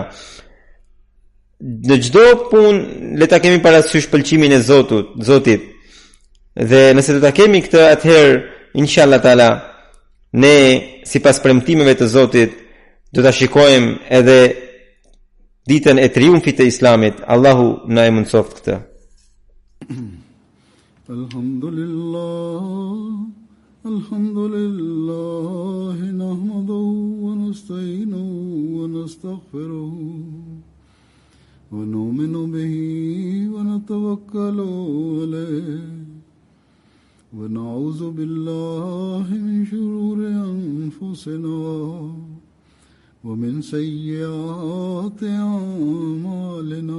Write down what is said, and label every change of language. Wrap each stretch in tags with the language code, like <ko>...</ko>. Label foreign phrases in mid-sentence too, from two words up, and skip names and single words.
<sq>Në çdo punë le ta kemi parasysh pëlqimin e Zotit. Dhe nëse do ta kemi këtë, atëherë</sq> <ar>إن شاء الله تعالى</ar> <sq>ne sipas premtimeve të Zotit do ta shikojmë edhe ditën e triumfit të Islamit. Allahu na e mundsoft këtë.</sq> <ar>الحمد لله نحمده ونستعينه ونستغفره ونؤمن به ونتوكل عليه ونعوذ بالله من شرور أنفسنا ومن سيئات أعمالنا.</ar>